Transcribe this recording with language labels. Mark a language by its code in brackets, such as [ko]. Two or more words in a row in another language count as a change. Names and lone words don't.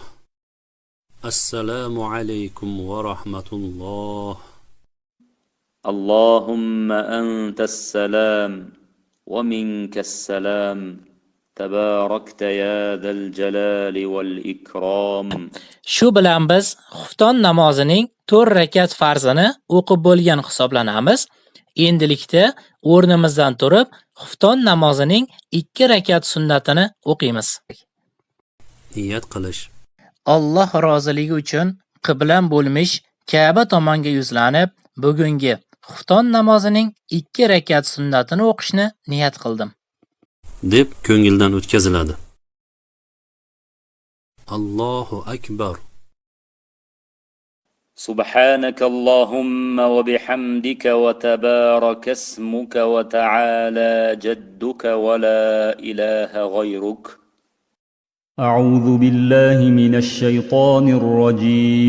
[ar] السلام عليكم ورحمة الله. اللهم أنت السلام ومنك السلام تباركت يا ذا الجلال والإكرام. [uz] Shu bilan biz xufton namozining 4 rakat farzini o'qib bo'lgan hisoblanamiz. Endilikda o'rnimizdan turib, xufton namozining 2 rakat sunnatini o'qiymiz. Niyat qilish. Alloh roziligi uchun qiblam bo'lmish Ka'ba tomonga yuzlanib, bugungi xufton namozining 2 rakat sunnatini o'qishni niyat qildim. deb ko'ngildan o'tkaziladi. [ar] الله أكبر. سبحانك اللهم وبحمدك وتبارك اسمك وتعالى جدك ولا إله غيرك. أعوذ بالله من الشيطان الرجيم.